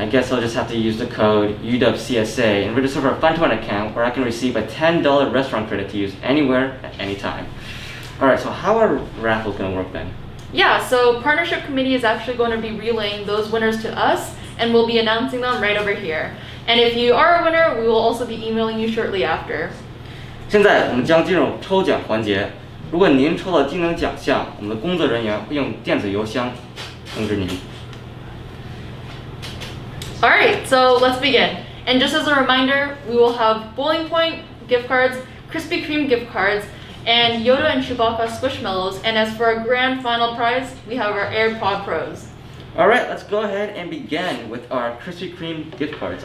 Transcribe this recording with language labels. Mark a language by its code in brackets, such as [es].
[en] I guess I'll just have to use the code UW CSA and register for a Fun to Win account where I can receive a $10 restaurant credit to use anywhere at any time. Alright, so how are raffles gonna work then? Yeah, so Partnership Committee is actually going to be relaying those winners to us, and we'll be announcing them right over here. And if you are a winner, we will also be emailing you shortly after. [zh] 现在我们将进入抽奖环节。如果您抽了技能奖项，我们的工作人员会用电子邮箱通知您。 [en] Alright, so let's begin. And just as a reminder, we will have Bowling Point gift cards, Krispy Kreme gift cards, and Yoda and Chewbacca Squishmallows. And as for our grand final prize, we have our AirPods Pros. Alright, let's go ahead and begin with our Krispy Kreme gift cards.